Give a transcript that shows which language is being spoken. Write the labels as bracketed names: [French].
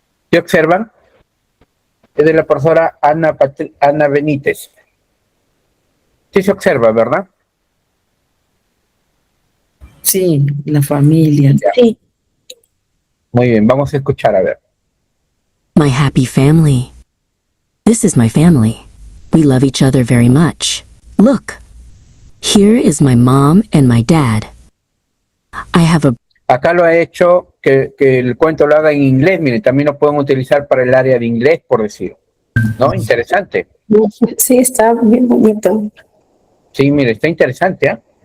[Spanish] ¿Qué observan? Es de la profesora Ana Benítez. Sí se observa, ¿verdad? Sí, la familia. Sí. Muy bien, vamos a escuchar, a ver. [English] My happy family. This is my family. We love each other very much. Look, here is my mom and my dad. I have a... [Spanish] Acá lo ha hecho que el cuento lo haga en inglés. Miren, también lo pueden utilizar para el área de inglés, por decir. ¿No? Interesante. Sí, está bien bonito. Sí, mire, está interesante, ¿eh?